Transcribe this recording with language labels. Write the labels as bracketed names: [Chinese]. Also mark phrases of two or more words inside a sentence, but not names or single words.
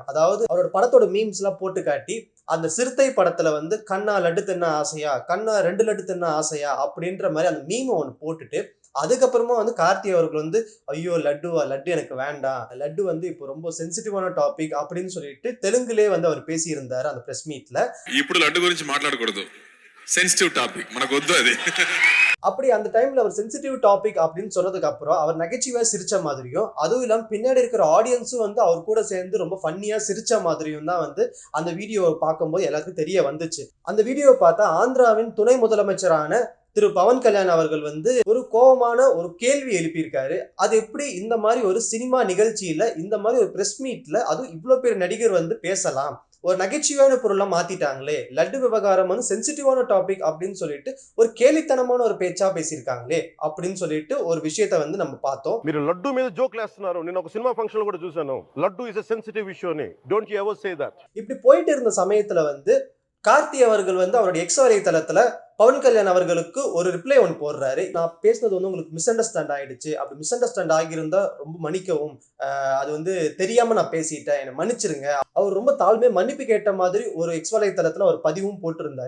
[Tamil] அதாவது அவரோட படத்தோட மீம்ஸ் எல்லாம் போட்டு காட்டி, அந்த சிறுத்தை படத்துல வந்து கண்ணா லட்டு தின்ன ஆசையா, கண்ணா 2 லட்டு தின்ன ஆசையா அப்படின்ற மாதிரி அந்த மீம் ஒண்ணு போட்டுட்டு, அதுக்கப்புறமா வந்து கார்த்தி அவர்கள் வந்து ஐயோ லட்டுவா, லட்டு எனக்கு வேண்டாம், லட்டு வந்து இப்போ ரொம்ப [English] sensitiveஆன topic [Tamil] அப்படின்னு சொல்லிட்டு தெலுங்குலயே வந்து அவர் பேசியிருந்தாரு அந்த [English] press meetல. [Telugu] ఇప్పుడు లడ్డు గురించి మాట్లాడకూడదు, [English] sensitive topic, [Telugu] మనకు వద్దు అది. [Tamil] அப்படி அந்த டைம்ல அவர் [English] sensitive topic [Tamil] அப்படின்னு சொன்னதுக்கு அப்புறம் அவர் நகைச்சுவையா சிரிச்ச மாதிரியும், அதுவும் இல்லாம பின்னாடி இருக்கிற ஆடியன்ஸும் வந்து அவர் கூட சேர்ந்து ரொம்ப ஃபன்னியா சிரிச்ச மாதிரியும் தான் வந்து அந்த வீடியோவை பார்க்கும்போது எல்லாருக்கும் தெரிய வந்துச்சு. அந்த வீடியோவை பார்த்தா ஆந்திராவின் துணை முதலமைச்சரான திரு பவன் கல்யாண் அவர்கள் வந்து ஒரு கோபமான ஒரு கேள்வி எழுப்பியிருக்காரு. அது எப்படி இந்த மாதிரி ஒரு சினிமா நிகழ்ச்சியில இந்த மாதிரி ஒரு [English] press meetல [Tamil] அதுவும் இவ்வளவு பெரிய நடிகர் வந்து பேசலாம், ஒரு நகைச்சுவையான பொருளா மாத்திட்டாங்களே, லட்டு விவகாரம் வந்து [English] sensitiveஆன topic [Tamil] அப்படின்னு சொல்லிட்டு ஒரு கேலித்தனமான ஒரு பேச்சா பேசியிருக்காங்களே அப்படின்னு சொல்லிட்டு ஒரு விஷயத்த வந்து நம்ம பார்த்தோம். [Telugu] మీరు లడ్డు మీద జోక్లు వేస్తున్నారు. నేను ఒక సినిమా ఫంక్షన్ లో కూడా చూశాను. [English] Laddu is a sensitive issue [Telugu] అని. [English] Don't you ever say that. [Tamil] இப்படி போயிட்டு இருந்த சமயத்துல வந்து கார்த்தி அவர்கள் வந்து அவருடைய எக்ஸ் வலைத்தளத்துல பவன் கல்யாண் அவர்களுக்கு ஒரு ரிப்ளை ஒன்று போடுறாரு. நான் பேசினது வந்து உங்களுக்கு [English] misunderstand [Tamil] ஆயிடுச்சு, அப்படி [English] misunderstand [Tamil] ஆகியிருந்தா ரொம்ப மன்னிக்கவும், அது வந்து தெரியாம நான் பேசிட்டேன், என்னை மன்னிச்சிருங்க. அவர் ரொம்ப தாழ்மையா மன்னிப்பு கேட்ட மாதிரி ஒரு எக்ஸ் வலைத்தளத்துல ஒரு பதிவும் போட்டிருந்தாரு.